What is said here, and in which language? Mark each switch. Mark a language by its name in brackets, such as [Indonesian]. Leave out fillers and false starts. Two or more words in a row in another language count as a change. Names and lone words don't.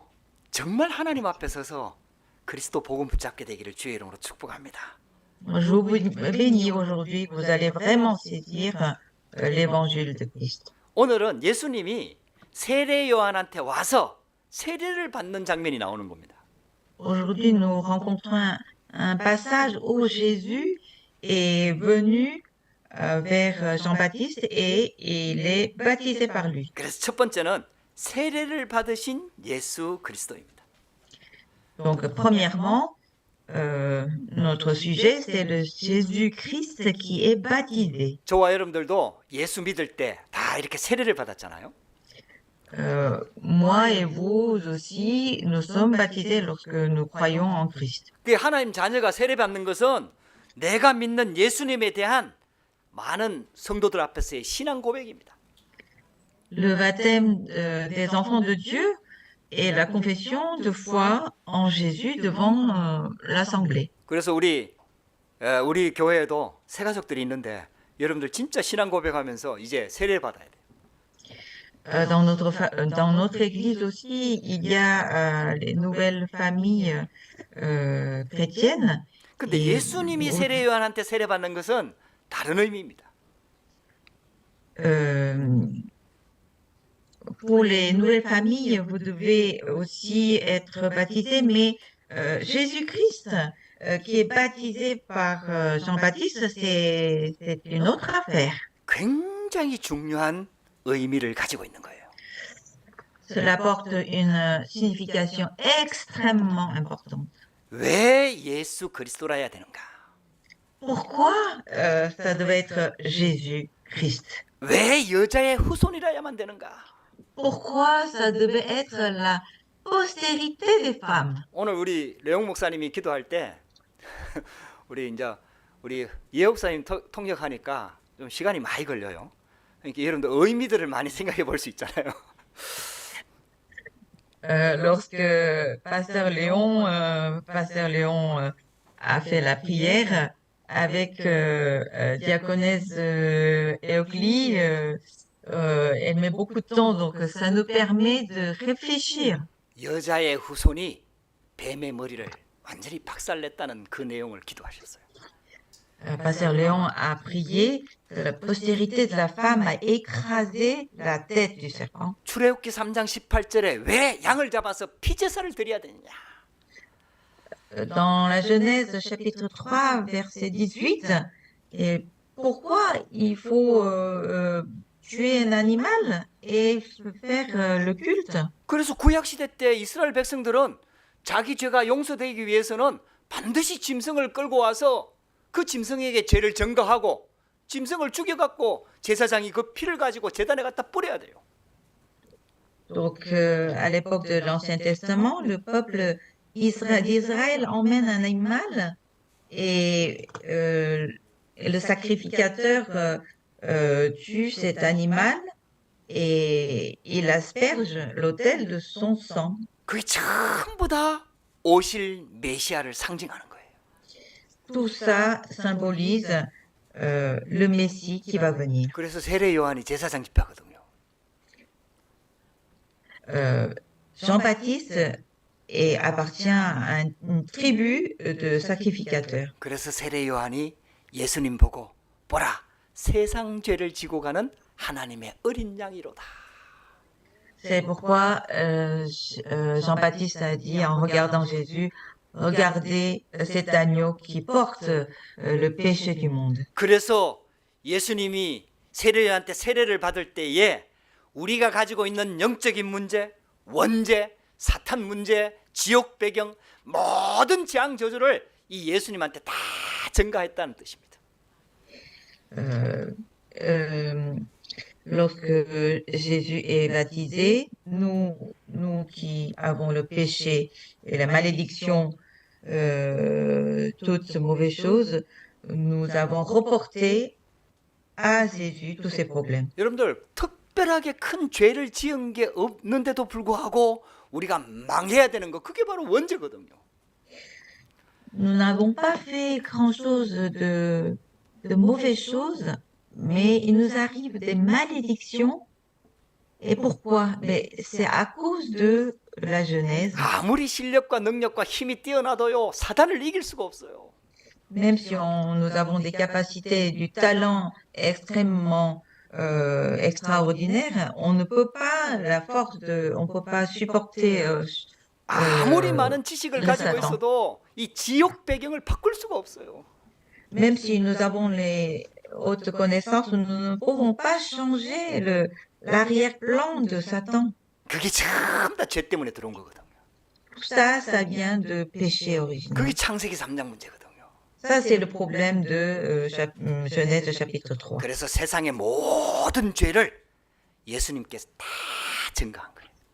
[Korean] 정말 하나님 앞에 서서 그리스도 복음 붙잡게 되기를 주의 이름으로 축복합니다. [French] Je vous bénis aujourd'hui, vous allez vraiment saisir l'évangile de Christ. [Korean] 오늘은 예수님이 세례 요한한테 와서 세례를 받는 장면이 나오는 겁니다. [French] Aujourd'hui, nous rencontrons un passage où Jésus est venu vers Jean-Baptiste et il est baptisé par lui. [Korean] 그래서 첫 번째는 세례를 받으신 예수 그리스도입니다. [French] Donc, premièrement, notre sujet, c'est le Jésus-Christ qui est baptisé. [Korean] 저와 여러분들도 예수 믿을 때 다 이렇게 세례를 받았잖아요. [French] Moi et vous aussi, nous sommes baptisés lorsque nous croyons en Christ. [Korean] 그 하나님 자녀가 세례 받는 것은 내가 믿는 예수님에 대한 많은 성도들 앞에서의 신앙 고백입니다. [French] Le baptême des enfants de Dieu est la confession de foi en Jésus devant l'assemblée. [Korean] 그래서 우리 교회에도 새 가족들이 있는데 여러분들 진짜 신앙 고백하면서 이제 세례 받아야 돼요. [French] Dans notre église aussi, il y a les nouvelles familles chrétiennes. [Korean] 근데 [French] Et [Korean] 예수님이 세례 요한한테 세례 받는 것은 다른 의미입니다. [French] Pour les nouvelles familles, vous devez aussi être baptisé, mais Jésus-Christ, qui est baptisé par Jean-Baptiste, c'est une autre affaire. [Korean] 굉장히 중요한 의미를 가지고 있는 거예요. [French] Cela porte une signification extrêmement importante. [Korean] 왜 예수 그리스도라 해야 되는가? [French] Pourquoi ça devait être Jésus-Christ? [Korean] 왜 여자의 후손이라야만 되는가? [French] Pourquoi ça devait être la postérité des femmes? [Korean] 오늘 우리 레옹 목사님이 기도할 때 우리 예옥사님 통역하니까 좀 시간이 많이 걸려요. 그러니까 여러분들 의미들을 많이 생각해 볼 수 있잖아요. [French] Lorsque Pasteur Léon a fait la prière avec Diaconesse Eoclie, elle met beaucoup de temps, donc ça nous permet de réfléchir. [Korean] 여자의 후손이 뱀의 머리를 완전히 박살냈다는 그 내용을 기도하셨어요. [French] Pasteur Léon a prié que la postérité de la femme a écrasé la tête du serpent. [Korean] 출애굽기 3장 18절에 왜 양을 잡아서 피제사를 드려야 되느냐? [French] Dans la Genèse chapitre 3, verset 18, et pourquoi il faut tuer un animal et faire le culte? [Korean] 그래서 구약 시대 때 이스라엘 백성들은 자기 죄가 용서되기 위해서는 반드시 짐승을 끌고 와서 그 짐승에게 죄를 전가하고 짐승을 죽여갖고 제사장이 그 피를 가지고 제단에 갖다 뿌려야 돼요. [French] Donc, à l'époque de l'Ancien Testament, le peuple d'Israël emmène un animal et le sacrificateur tue cet animal et il asperge l'autel de son sang. [Korean] 그게 전부 다 오실 메시아를 상징하는 거예요. [French] Tout ça symbolise le Messie qui va venir. [Korean] 그래서 세례 요한이 제사장 집사거든요. [French] Jean-Baptiste appartient à une tribu de sacrificateurs. [Korean] 그래서 세례 요한이 예수님 보고 보라 세상 죄를 지고 가는 하나님의 어린 양이로다. [French] C'est pourquoi Jean-Baptiste a dit en regardant Jésus, regardez cet agneau qui porte le péché du monde. [Korean] 그래서 예수님이 세례 요한한테 세례를 받을 때에 우리가 가지고 있는 영적인 문제, 원죄, 사탄 문제, 지옥 배경 모든 재앙 저주를 이 예수님한테 다 전가했다는 뜻입니다. [French] Lorsque Jésus est baptisé, nous qui avons le péché et la malédiction, toutes ces mauvaises choses, nous avons reporté à Jésus tous ces problèmes. [Korean] 여러분들 특별하게 큰 죄를 지은 게 없는데도 불구하고 우리가 망해야 되는 거 그게 바로 원죄거든요. [French] Nous n'avons pas fait grand-chose de mauvaises choses, mais il nous arrive des malédictions. Et pourquoi? Mais c'est à cause de la Genèse. [Korean] 아무리 실력과 능력과 힘이 뛰어나도요 사단을 이길 수가 없어요. [French] Même si nous avons des capacités, du talent extrêmement extraordinaire, on ne peut pas on peut pas supporter [Korean] 아무리 많은 지식을 [French] le [Korean] 가지고 [French] Satan. [Korean] 있어도 이 지옥 배경을 바꿀 수가 없어요. [French] Même si nous avons les hautes connaissances, nous ne pouvons pas changer l'arrière-plan de Satan. [Korean] 그게 전부 다 죄 때문에 들어온 거거든요. [French] Tout ça, ça vient de péché originel. [Korean] 그게 창세기 3장 문제거든요. [French] Ça, c'est le problème de Genèse chapitre 3. [Korean] 그래서 세상의 모든 죄를 예수님께서 다 증거한 거예요.